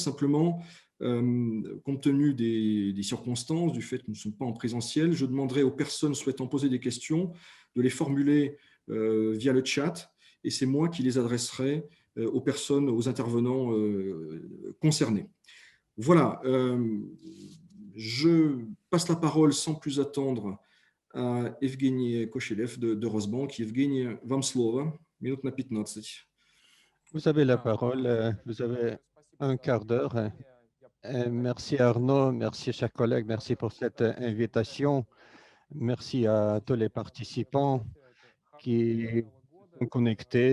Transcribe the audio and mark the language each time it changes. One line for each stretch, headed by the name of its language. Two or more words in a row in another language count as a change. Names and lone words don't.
French: Simplement, compte tenu des circonstances, du fait que nous ne sommes pas en présentiel, je demanderai aux personnes souhaitant poser des questions de les formuler via le chat et c'est moi qui les adresserai aux personnes, aux intervenants concernés. Voilà, je passe la parole sans plus attendre à Evgeny Kochelev de Rosbank.
Russian: Evgeny, вам слово, минут на 15.
French: Vous avez la parole, vous avez un quart d'heure. Merci Arnaud, merci chers collègues, merci pour cette invitation. Merci à tous les participants qui sont connectés.